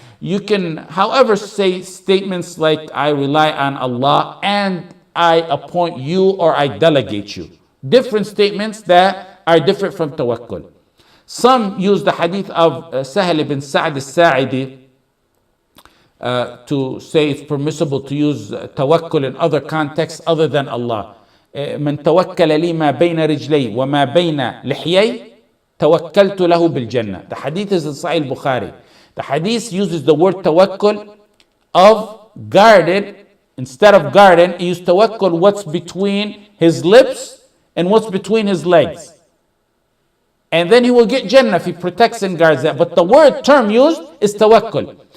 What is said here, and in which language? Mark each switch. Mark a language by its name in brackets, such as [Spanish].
[English] You can, however, say statements like, I rely on Allah and I appoint you or I delegate you. Different statements that are different from tawakkul. Some use the hadith of Sahal ibn Sa'd al-Sa'idi to say it's permissible to use tawakkul in other contexts other than Allah. [Arabic] من توكل لي ما بين رجلي وما بين لحيي توكلت له بالجنة. [English] The hadith is in Sahih Bukhari. The hadith uses the word tawakkul of guarded. Instead of garden, he used tawakkul what's between his lips and what's between his legs. And then he will get Jannah if he protects and guards that. But the word term used is tawakkul.